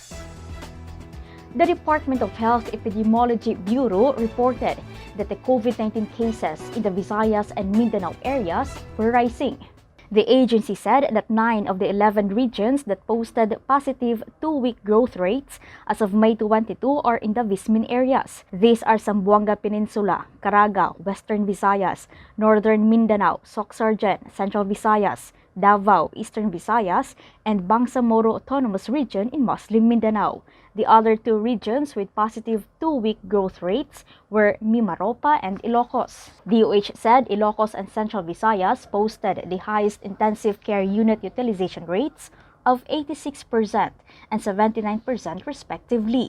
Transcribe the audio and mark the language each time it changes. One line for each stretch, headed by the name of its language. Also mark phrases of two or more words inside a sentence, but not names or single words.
English: The Department of Health Epidemiology Bureau reported that the COVID-19 cases in the Visayas and Mindanao areas were rising. The agency said that 9 of the 11 regions that posted positive 2-week growth rates as of May 22 are in the Vismin areas. These are Zamboanga Peninsula, Caraga, Western Visayas, Northern Mindanao, Soc-Sargen, Central Visayas, Davao, Eastern Visayas, and Bangsamoro Autonomous Region in Muslim Mindanao. The other 2 regions with positive 2-week growth rates were Mimaropa and Ilocos. DOH said Ilocos and Central Visayas posted the highest intensive care unit utilization rates of 86% and 79% respectively.